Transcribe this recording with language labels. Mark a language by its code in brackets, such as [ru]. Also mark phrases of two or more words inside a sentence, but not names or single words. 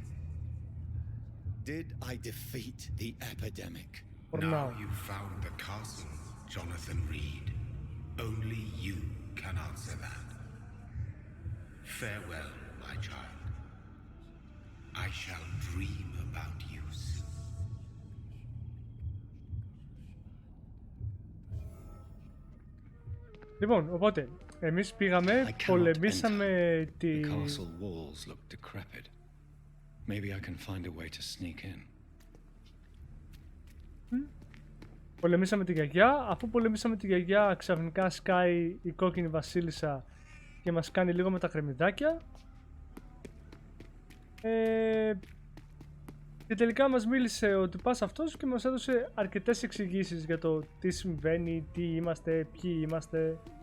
[en] Did I defeat the epidemic? Now you've found the castle, Jonathan Reed. Only you can answer that. Farewell, my child. I shall dream about you soon. [el] Λοιπόν, οπότε, εμείς πήγαμε, πολεμήσαμε τη... [en] The castle walls look decrepit. Maybe I can find a way to sneak in. [el] Πολεμήσαμε τη γιαγιά. Αφού πολεμήσαμε τη γιαγιά, ξαφνικά σκάει η κόκκινη βασίλισσα και μας κάνει λίγο με τα κρεμμυδάκια. Και τελικά μας μίλησε ο τυπάς αυτός και μας έδωσε αρκετές εξηγήσεις για το τι συμβαίνει, τι είμαστε, ποιοι είμαστε.